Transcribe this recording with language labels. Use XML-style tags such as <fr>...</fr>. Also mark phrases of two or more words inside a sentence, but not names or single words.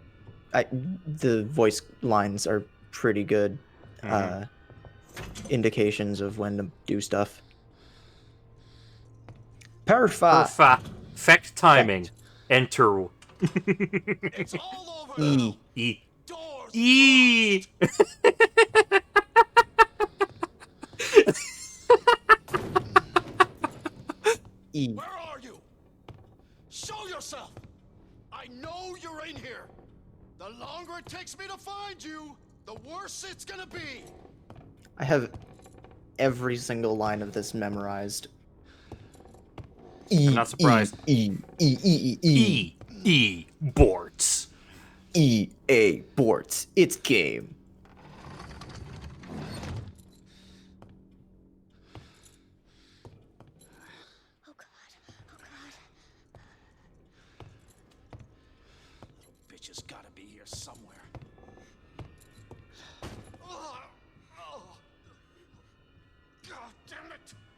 <en>Plus, the voice lines are pretty good Mhm. indications of when to do stuff. Perfect. Perfect timing. Enter. It's all over E. now. E. Doors E. E. Where are you? Show yourself! I know you're in here. The longer it takes me to find you, the worse it's gonna be. I have every single line of this memorized. E. I'm not surprised. E. E. E. E. E. E. Borts. E. A. Borts. It's game. Oh god. Oh god. Bitch has gotta be here somewhere. Oh, God damn it!</en>